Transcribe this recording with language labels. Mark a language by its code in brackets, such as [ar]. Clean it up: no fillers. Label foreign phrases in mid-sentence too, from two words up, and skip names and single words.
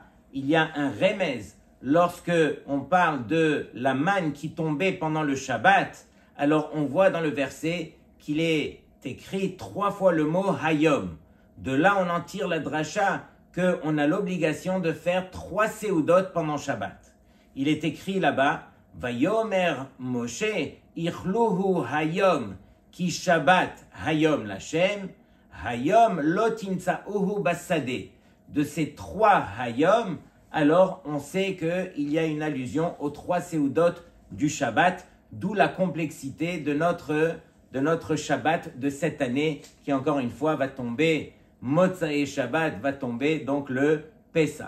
[fr] Il y a un remez lorsque on parle de la manne qui tombait pendant le Shabbat. Alors on voit dans le verset qu'il est écrit 3 fois le mot Hayom. De là on en tire la dracha qu'on a l'obligation de faire 3 seudot pendant Shabbat. Il est écrit là-bas [he] ויאמר משה אכלהו היום כי שבת היום לה' היום לא תמצאהו בשדה. [fr] De ces 3 Hayom, alors on sait qu'il y a une allusion aux 3 seudot du Shabbat, d'où la complexité de notre Shabbat de cette année, qui encore une fois va tomber, [he] מוצאי שבת [fr] va tomber, donc le Pesach.